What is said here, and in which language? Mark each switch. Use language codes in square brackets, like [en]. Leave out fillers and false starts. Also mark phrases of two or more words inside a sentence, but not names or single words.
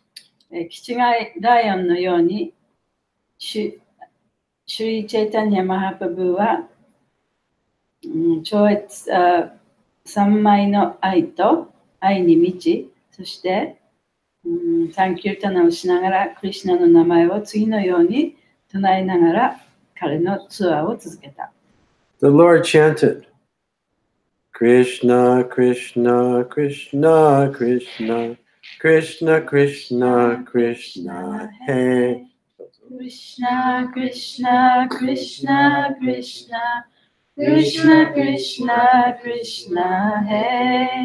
[ja] キチガイライオンのように、シュリ・チェイタニア・マハプブは、超越三昧の愛に満ち、そして、サンキュータナをしながら、クリシュナの名前を次のように唱えながら、彼のツアーを続けた。 [en] The Lord chanted, Krishna, Krishna, Krishna, Krishna, Krishna, Krishna, Krishna, Hey. Krishna, Krishna, Krishna, Krishna, Krishna, Krishna, Krishna, Hey.